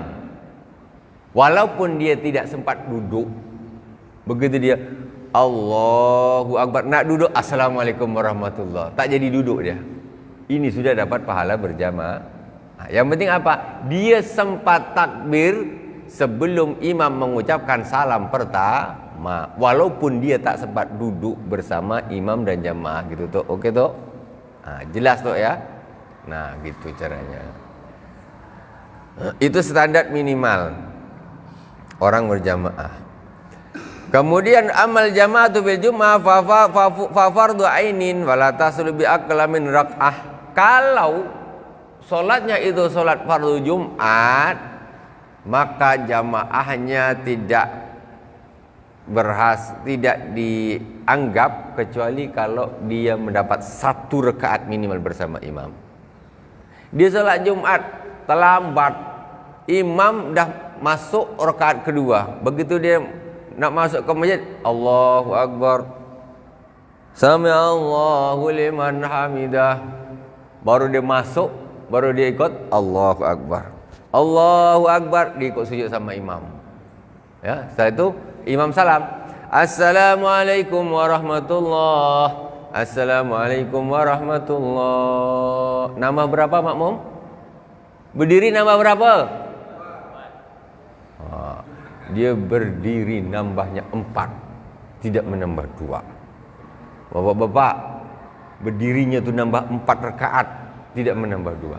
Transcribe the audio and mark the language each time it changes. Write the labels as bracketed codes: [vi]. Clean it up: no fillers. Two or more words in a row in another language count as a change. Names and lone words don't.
[id] Walaupun dia tidak sempat duduk, begitu dia [ar] الله أكبر, [id] nak duduk [ar] السلام عليكم ورحمة الله, [id] tak jadi duduk dia. Ini sudah dapat pahala berjamaah. Yang penting apa? Dia sempat takbir sebelum imam mengucapkan salam pertama, walaupun dia tak sempat duduk bersama imam dan jamaah gitu tuh. Oke tuh? Jelas tuh ya? Nah, gitu caranya. Itu standar minimal orang berjamaah. [ar] Kemudian أما الجماعة بالجمعة ففرض عين ولا تصح بأقل من ركعة. [id] Kalau solatnya itu solat fardu Jumat, maka jamaahnya tidak dianggap kecuali kalau dia mendapat 1 rakaat minimal bersama imam. Dia salat Jumat terlambat, imam dah masuk rakaat kedua. Begitu dia nak masuk ke masjid, [ar] الله أكبر، سمع الله لمن حمده, [id] baru dia masuk, baru dia ikut [ar] الله أكبر، الله أكبر, [id] dia ikut sujud sama imam. Ya, setelah itu imam salam, [ar] السلام عليكم ورحمة الله، السلام عليكم ورحمة الله. [id] Nambah berapa makmum? Berdiri nambah berapa? Dia berdiri nambahnya 4, tidak menambah 2. Bapak-bapak, berdirinya tu nambah 4 rakaat, tidak menambah 2.